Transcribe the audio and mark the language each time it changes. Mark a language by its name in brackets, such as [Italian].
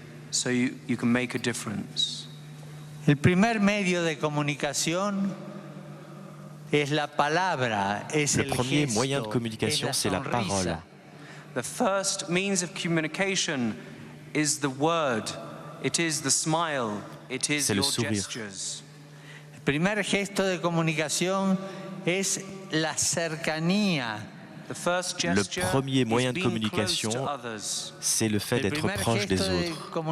[English] So you can make a difference. [Spanish] El primer medio de comunicación es la palabra, es [French] le premier moyen de communication, c'est la parole. [English] The first means of communication is the word. It is the smile. It is your gestures. [Spanish] El primer gesto de comunicación es la cercanía. [French] Le premier moyen de communication, c'est le fait d'être proche des autres.